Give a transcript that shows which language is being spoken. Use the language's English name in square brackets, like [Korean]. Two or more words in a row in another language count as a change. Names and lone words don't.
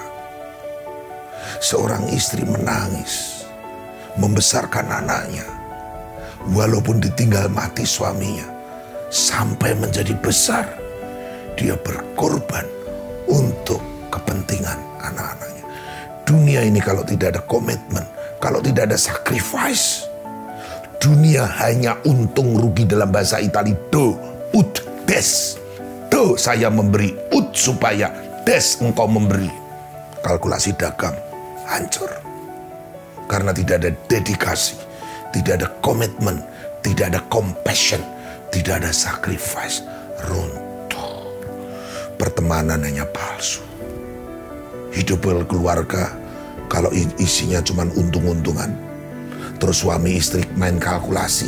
[Indonesian] Seorang istri menangis, membesarkan anaknya, walaupun ditinggal mati suaminya, sampai menjadi besar, dia berkorban untuk kepentingan anak-anaknya. Dunia ini kalau tidak ada komitmen, kalau tidak ada sacrifice, dunia hanya untung rugi. Dalam bahasa Itali, [Latin] do ut des. [Indonesian] Do saya memberi, ut supaya, des engkau memberi. Kalkulasi dagang hancur. Karena tidak ada dedikasi, tidak ada komitmen, tidak ada compassion, tidak ada sacrifice. Runtuh. Pertemanan hanya palsu. Hidup berkeluarga kalau isinya cuma untung-untungan, terus suami istri main kalkulasi.